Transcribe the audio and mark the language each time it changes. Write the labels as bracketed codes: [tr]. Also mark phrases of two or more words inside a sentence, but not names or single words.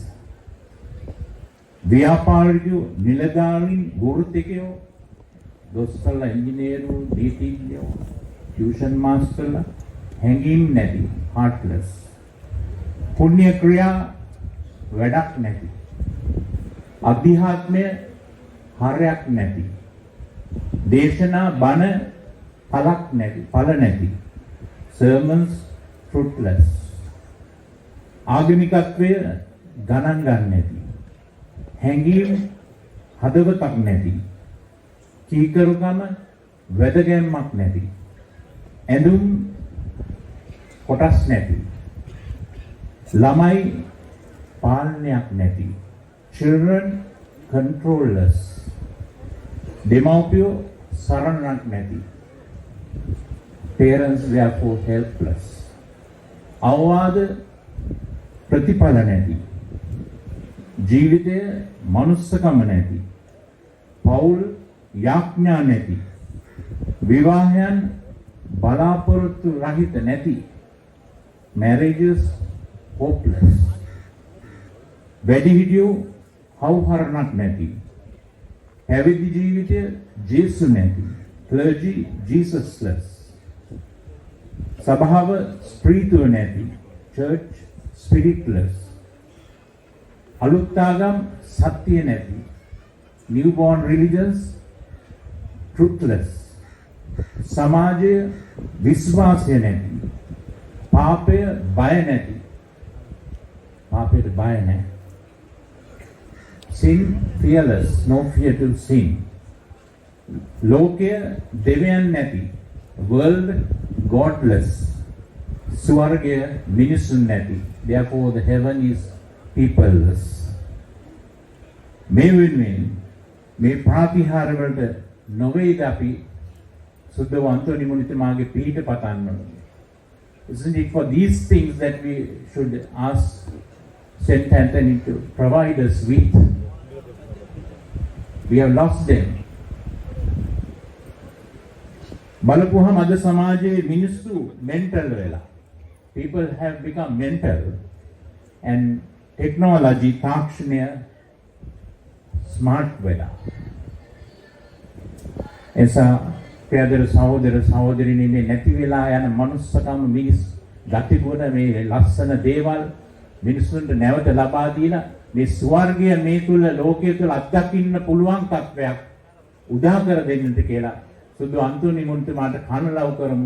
[si] ව්‍යාපාරිකයෝ නිලධාරීන් වෘත්තිකයෝ දොස්තරලා ඉංජිනේරු නීතිඥයෝ ටියුෂන් මාස්ටර්ලා හැඟීම් නැති heartless. පුණ්‍ය ක්‍රියා වැඩක් නැති. අධ්‍යාත්මය හරයක් නැති. දේශනා බණ පළක් නැති. ඵල නැති. [en] sermons fruitless. [si] ආගමිකත්වය ගණන් ගන්න නැති. හැඟීම් හදවතක් නැති. කීකරුකම වැදගැම්මක් නැති. ඇඳුම් කොටස් නැති. ළමයි පාලනයක් නැති. [en] children controllers. [si] දෙමව්පියෝ සරණක් නැති. [en] parents therefore helpless. [si] අවවාද ප්‍රතිඵල නැති. ජීවිතය මනුස්සකම නැති. පෞල් යාඥා නැති. විවාහයන් බලාපොරොත්තු රහිත නැති. [en] marriages hopeless. [si] වැඩිහිටියෝ හවුහරණක් නැති. පැවිදි ජීවිතය ජේසු නැති. [en] clergy Jesusless. [si] සභාව ස්ප්‍රීතුව නැති. [en] church spiritless. [si] අලුත්තාගම් සත්‍ය නැති. [en] newborn religions truthless. [si] සමාජය විශ්වාසය නැති. පාපය බය නැති. පාපයට බය නැහැ. [en] sin fearless, no fear to sin. [si] ලෝකය දෙවියන් නැති. [en] world godless. [si] ස්වර්ගය මිනිසුන් නැති. [en] therefore the heaven is peopleless. [si] මේ වෙනුවෙන් මේ ප්‍රාතිහාර වලට නොවේද අපි සුද්ධ අන්තෝනි මුනිතුමාගේ පිහිට පතන්න ඕනේ. [en] Isn't it for these things that we should ask Saint Anthony to provide us with? We have lost them. [si] බලපුවහම අද සමාජයේ මිනිස්සු mental වෙලා. [en] People have become mental and technology තාක්ෂණය smart වෙලා. [si] එසා ප්‍රියදර සහෝදර සහෝදරියනි මේ නැති වෙලා යන මනුස්සකම මිනිස් ගතිගුණ මේ ලස්සන දේවල් මිනිසුන්ට නැවත ලබා දීලා මේ ස්වර්ගය මේ තුල ලෝකයේ තුල අත්දකින්න පුළුවන් තත්වයක් උදා කර දෙන්නට කියලා සුදු අන්තෝනි මුනිතුමාට කනලව් කරමු.